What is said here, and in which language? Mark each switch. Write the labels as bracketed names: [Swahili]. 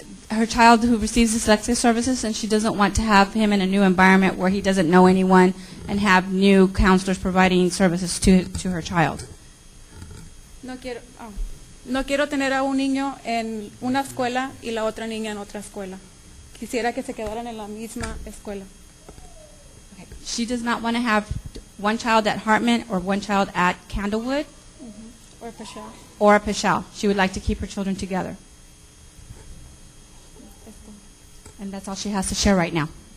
[English] Her child who receives dyslexia services, and she doesn't want to have him in a new environment where he doesn't know anyone and have new counselors providing services to her child. [Spanish] No quiero tener a un niño en una escuela y la otra niña en otra escuela. Quisiera que se quedaran en la misma escuela. [English] Okay. She does not want to have one child at Hartman or one child at Candlewood Or Pashel. or at Pashel. She would like to keep her children together. And that's all she has to share right now.